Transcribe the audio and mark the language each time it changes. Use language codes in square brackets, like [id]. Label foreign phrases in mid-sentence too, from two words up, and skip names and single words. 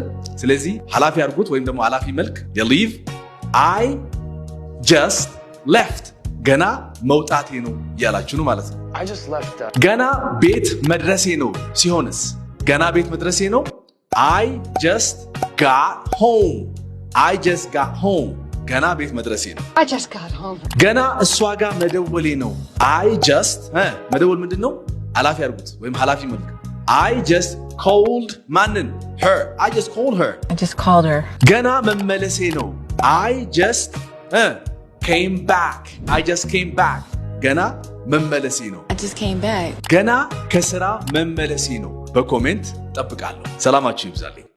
[am] ስለዚህ ሐላፊ አድርጉት ወይም ደግሞ ሐላፊ መልክ የሊቭ [en] I just left [am] ገና መውጣቴ ነው እያላችሁ ነው ማለት ነው። ገና ቤት መድረሴ ነው ሲሆንስ ገና ቤት መድረሴ ነው [en] I just got home። I just got home [am] ገና ቤት መድረሴ ነው። ገና እሷ ጋር መደወሌ ነው [en] I just [am] መደወል ምንድነው? ሐላፊ አድርጉት ወይም ሐላፊ መልክ [en] I just called [am] ማንን? her. [en] I just called her. [am] ገና መመለሴ ነው [en] I just came back. I just came back. [am] ገና መመለሴ ነው [en] I just came back. [am] ገና ከስራ መመለሴ ነው። በኮሜንት ጠብቃለሁ። ሰላማችሁ ይብዛልኝ።